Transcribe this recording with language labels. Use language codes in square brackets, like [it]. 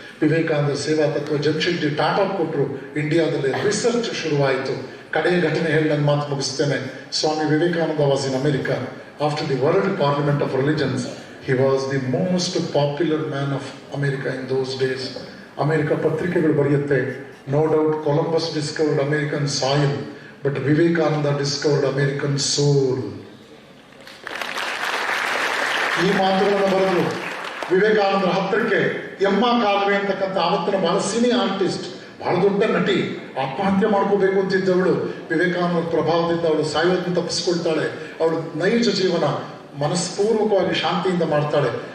[kn] ವಿವೇಕಾನಂದರ ಸೇವಾ ತತ್ವ ಜಮ್ಶೆಡ್ಜಿ ಟಾಟಾ ಕೊಟ್ಟರು. ಇಂಡಿಯಾದಲ್ಲಿ ರಿಸರ್ಚ್ ಶುರುವಾಯಿತು. ಕಡೆಯ ಘಟನೆ ಹೇಳಿ ನನ್ನ ಮಾತು ಮುಗಿಸ್ತೇನೆ. Swami Vivekananda [en] Was in America. After the world parliament of religions, he was the most popular man of America in those days. [kn] America ಪತ್ರಿಕೆಗಳು ಬರೆಯುತ್ತೆ, [en] no doubt Columbus discovered American soil, but Vivekananda discovered American soul. [kn] ಈ ಮಾತುಗಳನ್ನು ಬರೆದು ವಿವೇಕಾನಂದರ ಹತ್ತಿರಕ್ಕೆ ಎಮ್ಮ ಕಾಲುವೆ ಅಂತಕ್ಕಂಥ ಆವತ್ತಿನ ಬಹಳ ಸಿನಿ ಆರ್ಟಿಸ್ಟ್, ಬಹಳ ದೊಡ್ಡ ನಟಿ, ಆತ್ಮಹತ್ಯೆ ಮಾಡ್ಕೋಬೇಕು ಅಂತಿದ್ದವಳು. ವಿವೇಕಾನಂದರ ಪ್ರಭಾವದಿಂದ ಅವಳು ಸಾಯೋದನ್ನು ತಪ್ಪಿಸ್ಕೊಳ್ತಾಳೆ. ಅವಳು ನೈಜ ಜೀವನ ಮನಸ್ಪೂರ್ವಕವಾಗಿ ಶಾಂತಿಯಿಂದ ಮಾಡ್ತಾಳೆ.